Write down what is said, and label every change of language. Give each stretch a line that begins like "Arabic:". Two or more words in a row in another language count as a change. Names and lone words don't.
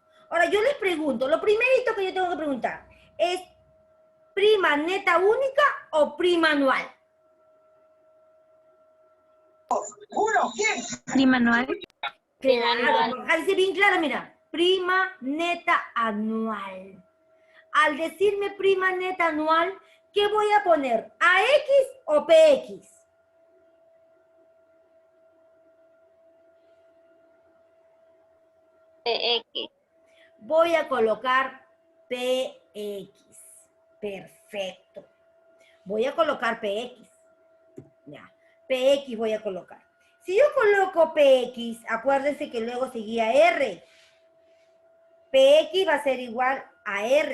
Spanish: Ahora, yo les pregunto, lo primerito que yo tengo que preguntar, ¿es prima neta única o prima anual? Prima anual. Claro, acá dice bien claro, mira, prima neta anual. Al decirme prima neta anual, ¿qué voy a poner? ¿AX o PX? PX. Voy a colocar PX. Perfecto. Voy a colocar PX. Ya, PX voy a colocar. Si yo coloco PX, acuérdense que luego seguía R. PX va a ser igual a R.